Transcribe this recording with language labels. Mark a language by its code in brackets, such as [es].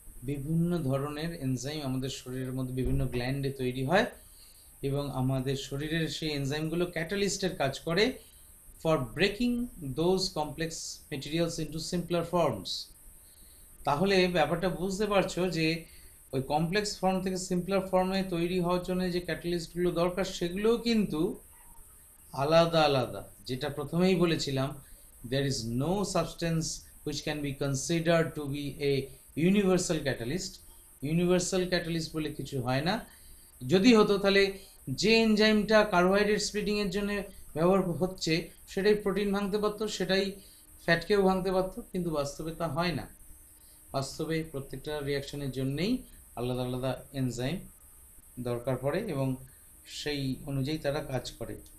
[bn] বিভিন্ন ধরনের এনজাইম আমাদের শরীরের মধ্যে বিভিন্ন গ্ল্যান্ডে তৈরি হয়, এবং আমাদের শরীরের সেই এনজাইমগুলো ক্যাটালিস্টের কাজ করে [en] For breaking those complex materials into simpler forms. [bn] তাহলে ব্যাপারটা বুঝতে পারছো যে ওই কমপ্লেক্স ফর্ম থেকে সিম্পলার ফর্মে তৈরি হওয়ার জন্য যে ক্যাটালিস্টগুলো দরকার সেগুলোও কিন্তু আলাদা আলাদা। যেটা প্রথমেই বলেছিলাম, [en] there is no substance which can be considered to be a universal catalyst. [bn] Universal catalyst বলে কিছু হয় না। যদি হতো তাহলে যে এনজাইমটা কার্বোহাইড্রেট স্প্লিটিংয়ের জন্য ব্যবহার হচ্ছে সেটাই প্রোটিন ভাঙতে পারতো, সেটাই ফ্যাটকেও ভাঙতে পারতো, কিন্তু বাস্তবে তা হয় না। বাস্তবে প্রত্যেকটা রিয়াকশনের জন্যেই আলাদা আলাদা এনজাইম দরকার পড়ে এবং সেই অনুযায়ী তারা কাজ করে।